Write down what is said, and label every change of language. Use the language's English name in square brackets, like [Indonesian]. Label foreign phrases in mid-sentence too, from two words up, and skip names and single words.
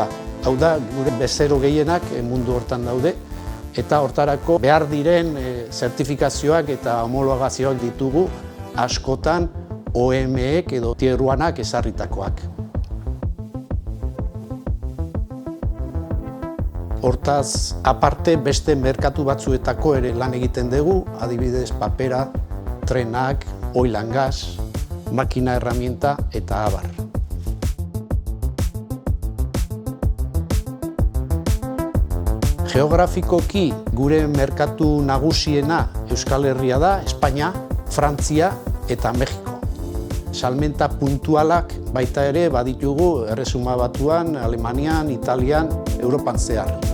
[Basque] Hau da, gure bezero gehienak mundu hortan daude, eta hortarako behar diren zertifikazioak eta homologazioak ditugu askotan OEM-ek edo Tierruanak ezarritakoak. Hortaz, aparte beste merkatu batzuetako ere lan egiten dugu, adibidez papera, trenak, [English] oil and gas, [Basque] makina herramienta eta abar. Geografikoki gure merkatu nagusiena Euskal Herria da, Espainia, Frantzia eta Mexiko. Salmenta puntualak baita ere baditugu Erresuma Batuan, Alemanian, Italian, Europan zehar.